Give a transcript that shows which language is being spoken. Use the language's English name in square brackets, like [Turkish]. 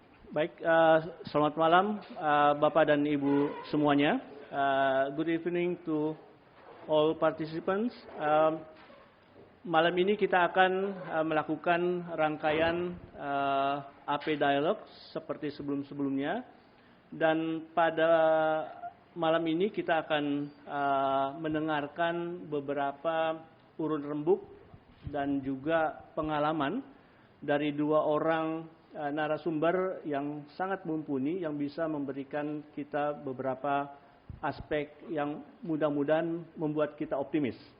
[Indonesian] Baik, selamat malam Bapak dan Ibu semuanya. [English] Good evening to all participants. [Indonesian] Malam ini kita akan melakukan rangkaian AP Dialog seperti sebelum-sebelumnya, dan pada malam ini kita akan mendengarkan beberapa urun rembuk dan juga pengalaman dari 2 orang narasumber yang sangat mumpuni, yang bisa memberikan kita beberapa aspek yang mudah-mudahan membuat kita optimis.